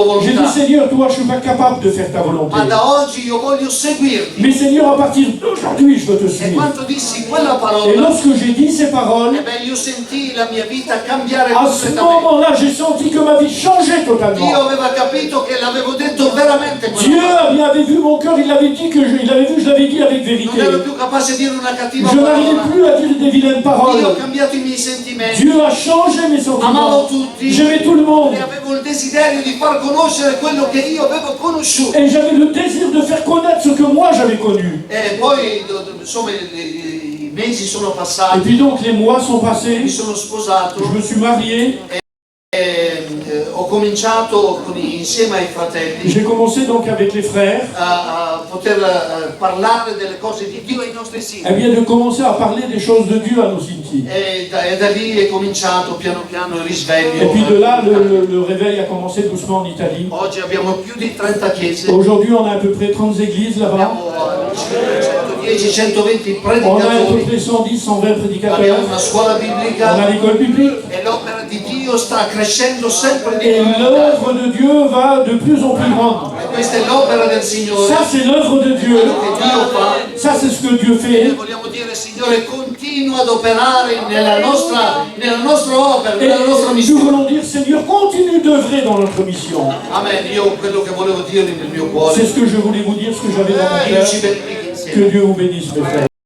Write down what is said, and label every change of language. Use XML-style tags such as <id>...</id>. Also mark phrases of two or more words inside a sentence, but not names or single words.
<fr>J'ai dit,</fr> <it>volontà,</it> <fr>Seigneur, toi, je suis pas capable de faire ta volonté.</fr> <it>ma da oggi io voglio seguirti.</it> <fr>Mais Seigneur, à partir d'aujourd'hui, je veux te</fr> <it>E</it> <fr>suivre.</fr> <it>quando dissi quella</it> <fr>Et</fr> <it>parola,</it> <fr>lorsque j'ai dit ces paroles,</fr> <it>io sentii la mia vita cambiare</it> <fr>à ce</fr> <it>completamente.</it> <fr>moment-là, j'ai senti que ma vie changeait</fr> <it>Dio</it> <fr>totalement.</fr> <it>aveva capito che l'avevo detto veramente</it> <fr>Dieu</fr> <it>quella</it> <fr>avait vu mon cœur, il avait dit que il avait vu, je l'avais dit avec</fr> <it>parola. Non</it> <fr>vérité.</fr> <it>ero più capace di dire una cattiva</it> <fr>Je n'arrivais</fr> <it>parola.</it> <fr>plus à dire des vilaines</fr> <it>Dio ha</it> <fr>paroles.</fr> <it>cambiato i miei sentimenti.</it> <fr>Dieu a changé mes</fr> <it>Amavo</it> <fr>sentiments.</fr> <it>tutti.</it> <fr>J'aimais tout le monde.</fr> <it>E avevo il desiderio di far conoscere quello che io avevo conosciuto.</it> <fr>Et j'avais le désir de faire connaître ce que moi j'avais connu.</fr> <it>E poi, insomma, i mesi sono</it> <fr>Et</fr> <it>passati,</it> <fr>puis donc les mois sont passés,</fr> <it>mi sono sposato.</it> <fr>je me suis marié,</fr> <it>Ho cominciato insieme ai fratelli</it> <fr>j'ai commencé donc avec les frères,</fr> <it>a poter parlare delle cose di Dio ai nostri eh figli.</it> <fr>bien de commencer à parler des choses de Dieu à nos cimetières.</fr> <it>E da lì è cominciato piano piano il risveglio.</it> <fr>Et puis de là, le réveil a commencé doucement en Italie.</fr> <it>Oggi abbiamo più di 30 chiese,</it> <fr>Aujourd'hui, on a à peu près 30 églises là-bas.</fr> <it>abbiamo 110-120</it> <fr>On a à peu</fr> <it>predicatori,</it> <fr>près 110, 120 prédicateurs.</fr> <it>abbiamo una scuola</it> <fr>On a</fr> <it>biblica</it> <fr>l'école biblique.</fr> <it>e l'opera di Dio sta crescendo sempre di</it> <fr>Et</fr> <it>più.</it> <fr>l'œuvre de Dieu va de plus en plus grande.</fr> <it>E questa è l'opera del Signore</it> <fr>Ça, c'est l'œuvre de Dieu.</fr> <it>che Dio fa.</it> <fr>Ça, c'est ce que Dieu</fr> <it>E</it> <fr>fait.</fr> <it>vogliamo dire, Signore, continua ad operare nella nostra opera,</it> <fr>Et</fr> <it>nella nostra</it> <fr>nous</fr> <it>missione.</it> <fr>voulons dire, Seigneur, continue d'œuvrer dans notre mission.</fr> <it>Amen. Io quello che volevo dire nel mio cuore.</it> <fr>C'est ce que je voulais vous dire, ce que j'avais dans mon</fr> <it>Dio</it> <fr>cœur.</fr> <it>ci benedica insieme.</it> <fr>Que Dieu vous bénisse, mes frères.</fr>